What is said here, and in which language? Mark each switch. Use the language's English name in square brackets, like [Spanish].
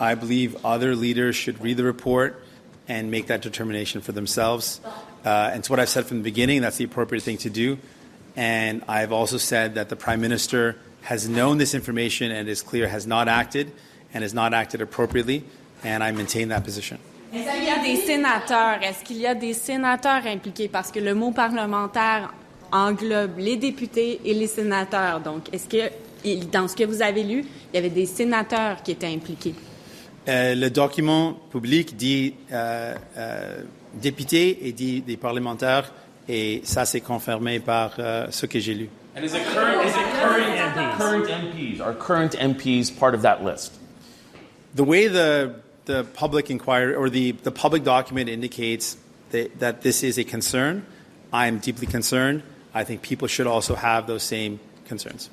[English] I believe other leaders should read the report and make that determination for themselves. And it's what I've said from the beginning. That's the appropriate thing to do. And I've also said that the Prime Minister has known this information and is clear has not acted and has not acted appropriately. And I maintain that position. [French] Est-ce qu'il y a des sénateurs? Est-ce qu'il y a des sénateurs impliqués? Parce que le mot parlementaire englobe les députés et les sénateurs. Donc, est-ce que, dans ce que vous avez lu, il y avait des sénateurs qui étaient impliqués? Le document public dit députés et dit des parlementaires, et ça c'est confirmé par ce que j'ai lu. [English] And is it current MPs? Are current MPs part of that list? The way the public inquiry or the public document indicates that this is a concern, I am deeply concerned. I think people should also have those same concerns.